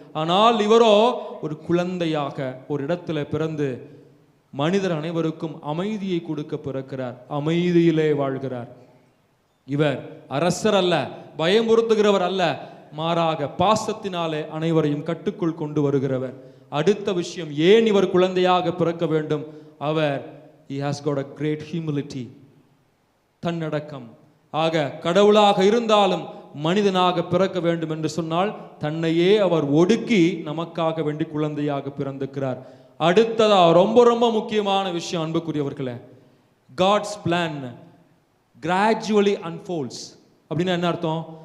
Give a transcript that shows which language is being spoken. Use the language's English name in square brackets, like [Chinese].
[Tamil] ஆனால் இவரோ ஒரு குழந்தையாக ஒரு இடத்துல பிறந்து மனிதர் அனைவருக்கும் அமைதியை கொடுக்க பிறக்கிறார். அமைதியிலே வாழ்கிறார். இவர் அரசர் அல்ல, பயமுறுத்துகிறவர் அல்ல, மாறாக பாசத்தினாலே அனைவரையும் கட்டுக்குள் கொண்டு வருகிறவர். அடுத்த விஷயம், ஏன் இவர் குழந்தையாக பிறக்க வேண்டும்? அவர் [English] he has got a great humility, [Tamil] தன்னடக்கம். ஆக கடவுளாக இருந்தாலும் மனிதனாக பிறக்க வேண்டும் என்று சொன்னால் தன்னையே அவர் ஒடுக்கி நமக்காக வேண்டி குழந்தையாக பிறந்திருக்கிறார். அடுத்ததா ரொம்ப ரொம்ப முக்கியமான விஷயம் அன்புக்குரியவர்களே, [English] God's plan gradually unfolds. [Tamil] அப்படின்னா என்ன அர்த்தம்?